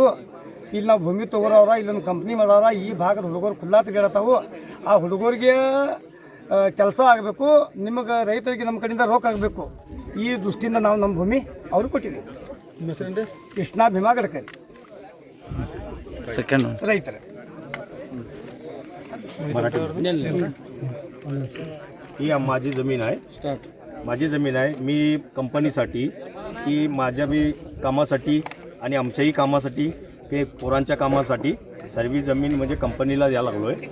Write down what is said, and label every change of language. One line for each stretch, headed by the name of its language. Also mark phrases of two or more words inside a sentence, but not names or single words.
Kannada: ಇಲ್ಲಿ ನಾವು ಭೂಮಿ ತೊಗೊಳವ್ರ, ಇಲ್ಲೊಂದು ಕಂಪ್ನಿ ಮಾಡೋರ, ಈ ಭಾಗದ ಹುಡುಗರು ಖುಲ್ಲಾ ತಿರುಗಾಡತ್ತಾವು. ಆ ಹುಡುಗರಿಗೆ ಕೆಲಸ ಆಗಬೇಕು, ನಿಮಗೆ ರೈತರಿಗೆ ನಮ್ಮ ಕಡೆಯಿಂದ ರೋಕ್ ಆಗಬೇಕು. ಈ ದೃಷ್ಟಿಯಿಂದ ನಾವು ನಮ್ಮ ಭೂಮಿ ಅವ್ರಿಗೆ ಕೊಟ್ಟಿದ್ದೀವಿ. ಕೃಷ್ಣ ಭೀಮಾ ಗಡ್ಕರಿ ರೈತರ
Marathi: ही माझी जमीन आहे. माझी जमीन आहे. मी कंपनीसाठी की माझ्या बी कामासाठी आणि आमच्याही कामासाठी ते पोरांच्या कामासाठी सर्व जमीन म्हणजे कंपनीला द्यायला लागलो आहे.